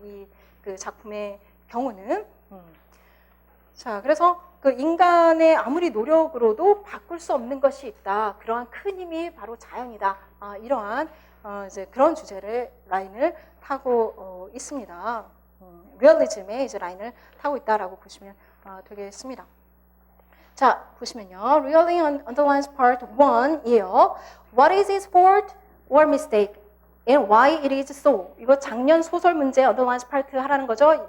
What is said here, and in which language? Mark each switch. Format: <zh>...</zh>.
<ko>이 그 작품의 경우는. 자, 그래서 그 인간의 아무리 노력으로도 바꿀 수 없는 것이 있다. 그러한 큰 힘이 바로 자연이다. 이러한 이제 그런 주제를 라인을 타고 있습니다. 리얼리즘의 이제 라인을 타고 있다라고 보시면 되겠습니다. 자, 보시면요.</ko> <en>Realism underlines part 1이에요. What is its fault or mistake? And why it is so?</en> <ko>이거 작년 소설 문제 underlines part 하라는 거죠.</ko>